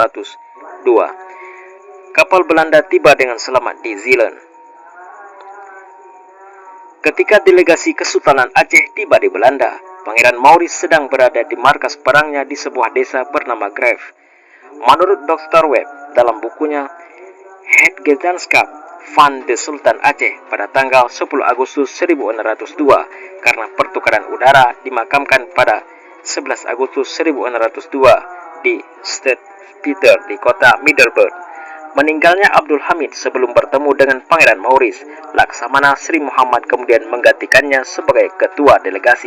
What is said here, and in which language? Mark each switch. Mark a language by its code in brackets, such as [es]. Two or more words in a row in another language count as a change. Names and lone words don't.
[id] Kapal Belanda tiba dengan selamat di Zeeland. Ketika delegasi Kesultanan Aceh tiba di Belanda, Pangeran Maurice sedang berada di markas perangnya di sebuah desa bernama Grave. Menurut Dr. Webb dalam bukunya Heetgezelschap van de Sultan Aceh pada tanggal 10 Agustus 1602, karena pertukaran udara dimakamkan pada 11 Agustus 1602 di St. Peter di kota Middelburg. Meninggalnya Abdul Hamid sebelum bertemu dengan Pangeran Maurice, Laksamana Sri Muhammad kemudian menggantikannya sebagai ketua delegasi.